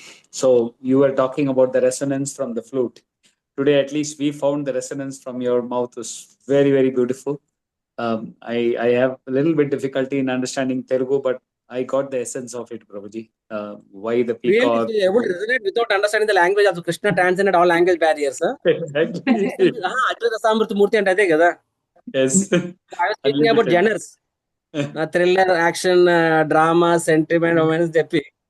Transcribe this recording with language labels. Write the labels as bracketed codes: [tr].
[en] So you were talking about the resonance from the flute. Today at least we found the resonance from your mouth was very, very beautiful. I have a little bit difficulty in understanding Telugu, but I got the essence of it, Prabhuji. Why the peacock... Really, able to resonate without understanding the language of Krishna transcended all language barriers. [te] Advaita Rasamrita Murti అంటే అదే కదా. [en] Yes. I was thinking about genres. Thriller, action, drama, sentiment, romance చెప్పి.